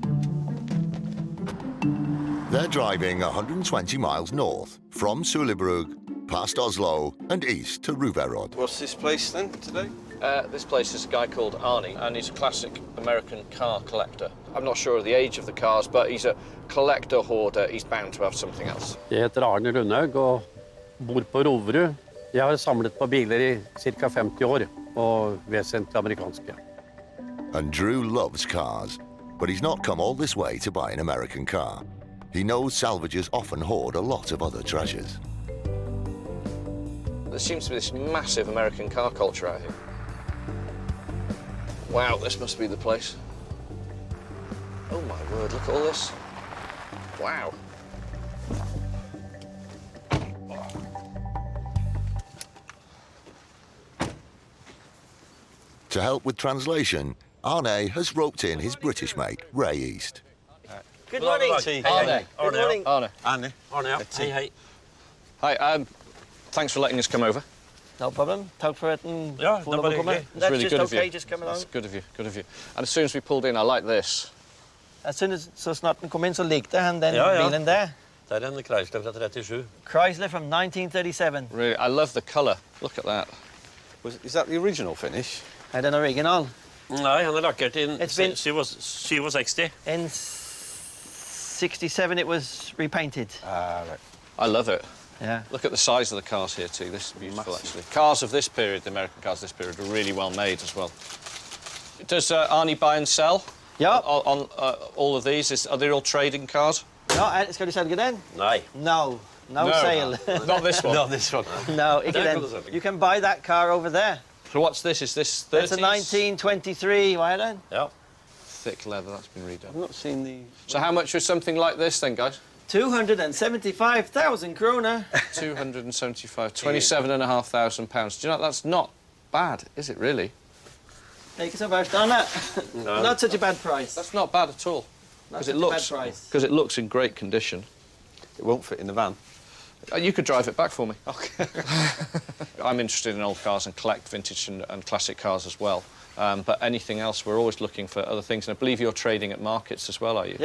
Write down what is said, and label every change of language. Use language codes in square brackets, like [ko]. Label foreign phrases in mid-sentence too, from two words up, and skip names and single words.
[en] They're driving 120 miles north, from Sulibrug, past Oslo, and east to Ruverod. What's this place then today? This place is a guy called Arne, and he's a classic American car collector. I'm not sure of the age of the cars, but he's a collector hoarder. He's bound to have something else. [no] Jeg heter Arne Lundhaug og bor på Roverud. Jeg har samlet på biler i ca. 50 år, og vesentlig amerikanske. [en] And Drew loves cars, but he's not come all this way to buy an American car. He knows salvagers often hoard a lot of other treasures. There seems to be this massive American car culture out here. Wow, this must be the place. Oh my word, look at all this. Wow. To help with translation, Arne has roped in his British mate, Ray East. Good morning. Arne. Good morning. Arne. Arne. [no] Arne, ja. Hei, hei. [en] Hi, thanks for letting us come over. No problem. [no] Takk for at den Ja, det var hyggelig. [en] It's That's really just good of okay, you. just come along. That's good of you, good of you. And as soon as we pulled in, I like this. [no] Så snart den kom inn, så likte han den Ja. bilen der. Det en Chrysler fra 37. [en] Chrysler from 1937. Really, I love the colour. Look at that. Is that the original finish? [no] Er den original? Nei, han lakkert inn [en] It's been- 67. In 67 it was repainted. Right. I love it. Yeah. Look at the size of the cars here too. This is beautiful, actually. Cars of this period, the American cars of this period, are really well made as well. Does Arne buy and sell? [no] Ja. [en] On all of these? Are they all trading cars? [no] Ja, skal du selge den? Nei. [en] No. No sale. Not this one. Not this one. No, [no] ikke Den den. kan du selge. [en] You can buy that car over there. So what's this? Is this 30s? It's a 1923, [no] hva er den? Ja. [en] Thick leather, that's been redone. I've not seen the... So how much was something like this then, guys? 275,000 kroner. 275, £27,500. Do you know, that's not bad, is it really? [no] Det er ikke så verst, Anna. [en] Not such a bad price. That's not bad at all. Not Because such it a bad looks, price. because it looks in great condition. It won't fit in the van. You could drive it back for me. Okay. I'm interested in old cars and collect vintage and classic cars as well. But anything else, we're always looking for other things. And I believe you're trading at markets as well, are you?